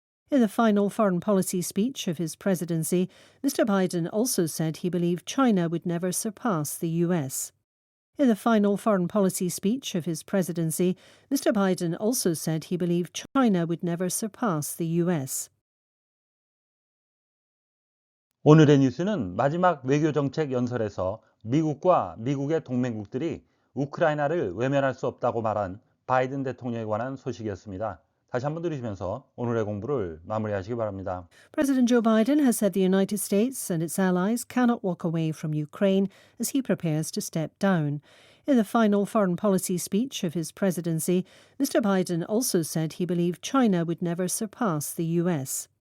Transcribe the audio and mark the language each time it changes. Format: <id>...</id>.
<en>In the final foreign policy speech of his presidency, Mr. Biden also said he believed China would never surpass the US. In the final foreign policy speech of his presidency, Mr. Biden also said he believed China would never surpass the US.</en> <ko>오늘의 뉴스는 마지막 외교정책 연설에서 미국과 미국의 동맹국들이 우크라이나를 외면할 수 없다고 말한 바이든 대통령에 관한 소식이었습니다. 다시 한번 들으시면서 오늘의 공부를 마무리하시기 바랍니다.</ko> <en>President Joe Biden has said the United States and its allies cannot walk away from Ukraine as he prepares to step down. In the final foreign policy speech of his presidency, Mr. Biden also said he believed China would never surpass the US.</en>